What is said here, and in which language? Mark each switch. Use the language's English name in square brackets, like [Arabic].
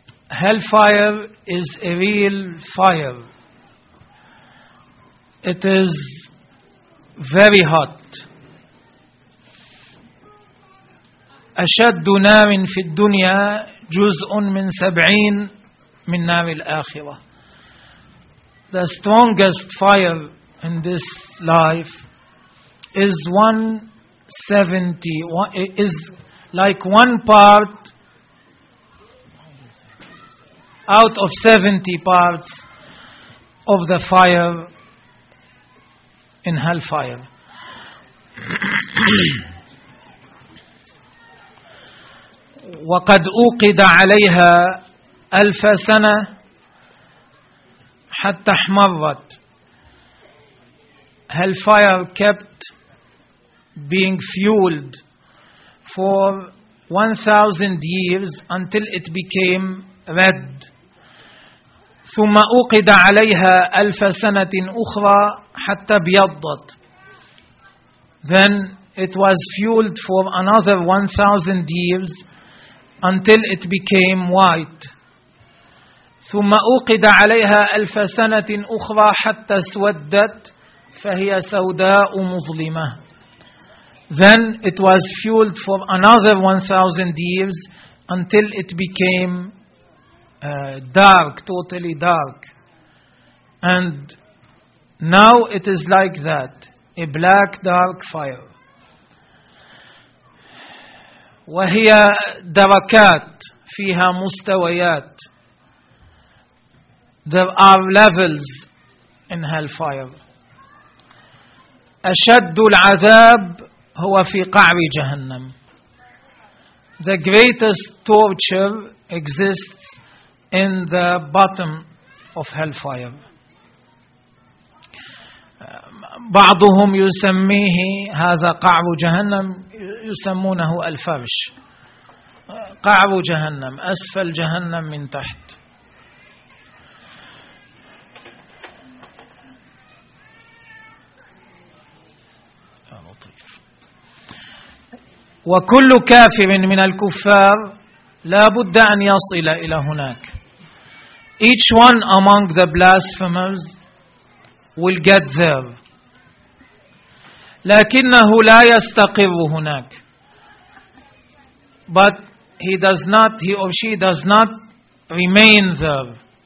[English] Hellfire is a real fire. It is very hot. [Arabic] أشد نار في الدنيا جزء من 70 من نار الآخرة. [English] The strongest fire in this life is 170, is like one part out of 70 parts of the fire in hellfire. [Arabic] وقد أوقد عليها ألف سنة حتى احمرت. [English] Hellfire kept being fueled for 1,000 years until it became red. [Arabic] ثم أوقد عليها ألف سنة أخرى حتى بيضت. [English] Then it was fueled for another 1,000 years until it became white. [Arabic] ثم أوقد عليها ألف سنة أخرى حتى سودت فهي سوداء مظلمة. [English] Then it was fueled for another 1,000 years until it became dark, totally dark. And now it is like that, a black, dark fire. [Arabic] وهي دركات فيها مستويات. [English] There are levels in hellfire. [Arabic] أشد العذاب هو في قعر جهنم. [English] The greatest torture exists in the bottom of hellfire. [Arabic] بعضهم يسميه هذا قعب جهنم، يسمونه الفرش، قعب جهنم، أسفل جهنم من تحت. وكل كافر من الكفار لا بد أن يصل إلى هناك. [English] Each one among the blasphemers will get there. [Arabic] لكنه لا يستقر هناك. [English] But he does not, he or she does not remain there.